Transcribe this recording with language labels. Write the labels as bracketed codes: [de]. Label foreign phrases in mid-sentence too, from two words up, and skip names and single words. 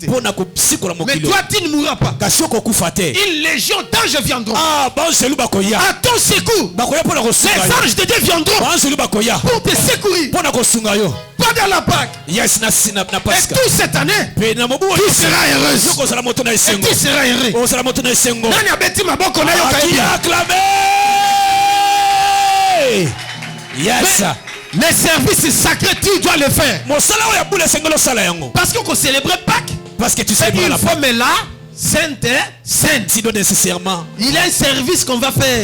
[fr] Mais toi, tu ne mourras pas. Une légion d'anges viendront. À ton secours, les anges de Dieu viendront pour te secourir. Pendant la Pâque. Yes, et toute cette année, tu seras heureuse. Et tu seras heureux. [ln] Nani abeti maboko na yo [fr] acclamé. Yes. Les services sacrés, tu dois le faire. Parce qu'on célèbre Pâques. Parce que tu célèbres la Pâque. Mais là, sainte. Nécessairement. Il y a un service qu'on va faire.